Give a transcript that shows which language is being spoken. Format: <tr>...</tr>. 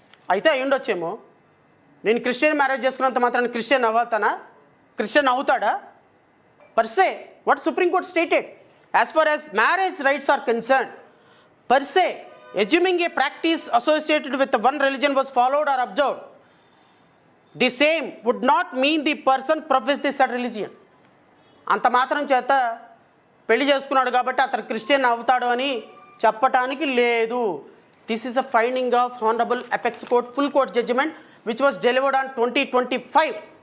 <te>అయితే అయ్యుండొచ్చేమో, నేను Christian marriage చేసుకున్నంత మాత్రాన్ని Christian అవుతాడా?</te> <en>per se, what Supreme Court stated, as far as marriage rights are concerned, per se, assuming a practice associated with one religion was followed or observed, the same would not mean the person professed the said religion.</en> <te>అంత మాత్రం చేత పెళ్లి చేసుకున్నాడు కాబట్టి అతను Christian అవుతాడు అని చెప్పటానికి లేదు.</te> <en>This is a finding of honourable apex court full court judgement which was delivered on 2025.</en>